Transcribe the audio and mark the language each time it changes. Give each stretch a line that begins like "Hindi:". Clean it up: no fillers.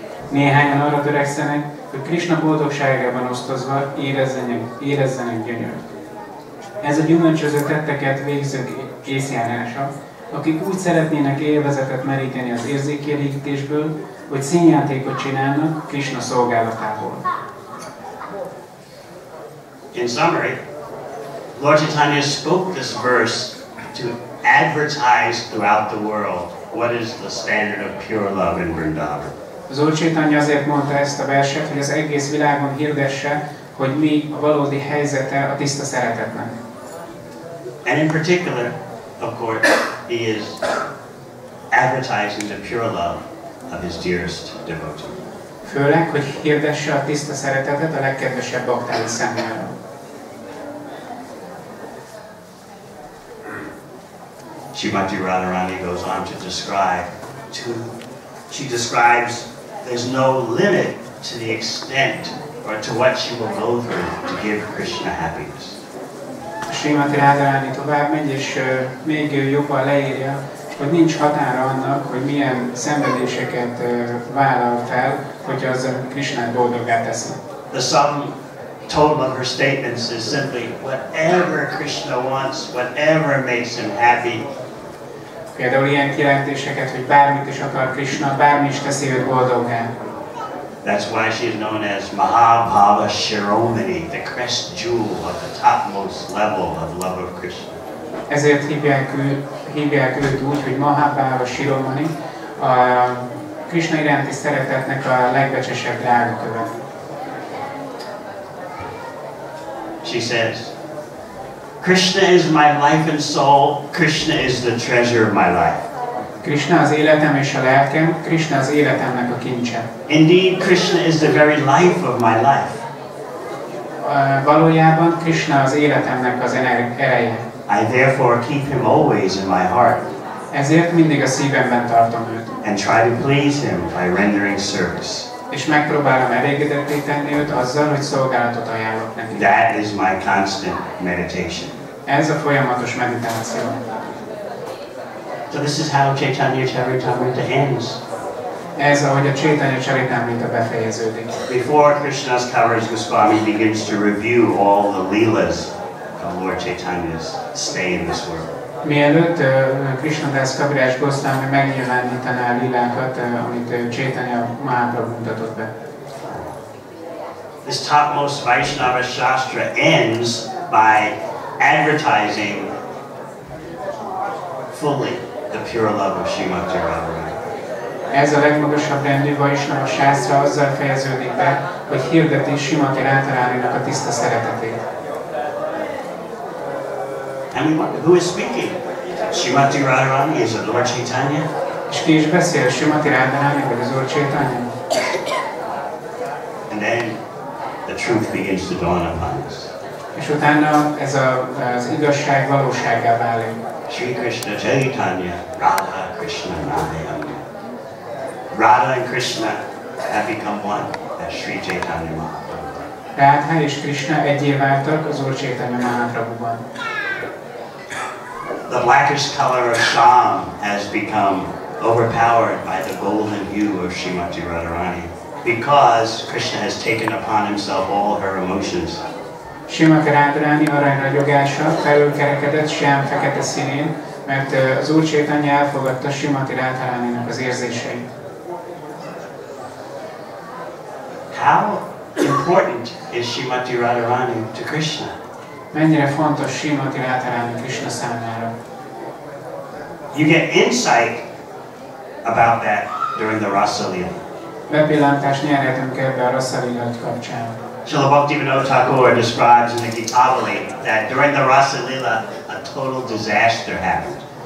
Hungarian: Néhányan arra törekszenek, hogy Krishna boldogságában osztozva érezzenek gyönyört. Ez a gyümölcsöző tetteket végzők észjárása, akik úgy szeretnének élvezetet meríteni az érzékkielégítésből, hogy színjátékot csinálnak Krishna szolgálatából.
English: In summary, Lord Chaitanya spoke this verse to advertise throughout the world what is the standard of pure love in Vrindavan.
Hungarian: Az Úr Chaitanya azért mondta ezt a verset, hogy az egész világon hirdesse, hogy mi a valódi helyzete a tiszta szeretetnek.
English: And in particular, of course, he is advertising the pure love of his dearest devotee.
Hungarian: Főleg, hogy hirdesse a tiszta szeretetet a legkedvesebb baktái számára.
English: Srimati Radharani goes on to describe, she describes there's no limit to the extent or to what she will go through to give Krishna happiness.
Hungarian: Srimati Radharani tovább megy, és még jobban leírja, hogy nincs határa annak, hogy milyen szenvedéseket vállal fel, hogyha az Krishnát boldoggá teszi.
English: The sum total of her statements is simply whatever Krishna wants, whatever makes him happy.
Hungarian: Például ilyen kijelentéseket, hogy bármit is akar Krishna, bármi is teszi őt boldoggá.
English: That's why she is known as Mahabhava Shiromani, the crest jewel of the topmost level of love of Krishna.
Hungarian: Ezért hívják őt úgy, hogy Mahabhava Shiromani, a Krishna iránti szeretetnek a legbecsesebb drágaköve.
English: She says, Krishna is my life and soul, Krishna is the treasure of my life.
Hungarian: Krishna az életem és a lelkem, Krishna az életemnek a kincse.
English: Indeed, Krishna is the very life of my life.
Hungarian: Valójában Krishna az életemnek az ereje.
English: I therefore keep him always in my heart.
Hungarian: Ezért mindig a szívemben tartom őt.
English: And try to please him by rendering service.
Hungarian: És megpróbálom elégedetté tenni őt azzal, hogy szolgálatot ajánlok neki.
English: That is my constant meditation.
Hungarian: Ez a folyamatos meditáció.
English: So this is how Chaitanya Charitamrita ends.
Hungarian: Ez, ahogy a Chaitanya Charitamrita befejeződik.
English: Before Krishna's Kaviraj Goswami begins to review all the leelas of Lord Chaitanya's stay in this world.
Hungarian: Mielőtt Krishna-das Kaviraj Goswami megnyilvánítaná a lilákat, amit Chaitanya Mahaprabhu mutatott be.
English: This topmost Vaishnava Shastra ends by advertising fully the pure love of Srimati Radharani.
Hungarian: Ez a legmagasabb rendű Vaishnava Shastra azzal fejeződik be, hogy hirdeti Srimati Radharaninak a tiszta szeretetét.
English: And we wonder, who is speaking? Srimati Radharani, is it Lord Chaitanya?
Hungarian: És ki is beszél, Srimati Radharani vagy az Úr Chaitanya?
English: And then the truth begins to dawn upon us.
Hungarian: És utána ez az igazság valósággá válik.
Sanskrit: Sri Krishna Chaitanya, Radha Krishna Nava.
English: Radha and Krishna have become one as Sri Chaitanya Mahaprabhu.
Hungarian: Radha és Krishna egyé váltak az Úr Chaitanya Mahaprabhuban.
English: The blackish color of Sham has become overpowered by the golden hue of Srimati Radharani, because Krishna has taken upon himself all her emotions.
Hungarian: Srimati Radharani aranyragyogása felülkerekedett selyem fekete színén, mert az Úr Chaitanya elfogadta Srimati Radharaninak az érzéseit.
English: How important is Srimati Radharani to Krishna?
Hungarian: Mennyire fontos Srimati Radharani Krishna számára?
English: You get insight about that during the Rasa Lila.
Hungarian: Bepillantást nyerhetünk ebbe a Rasa Lila kapcsán.
English: Srila Bhaktivinoda Thakur describes in the Gita-vali that during the Rasa Lila a total disaster happened.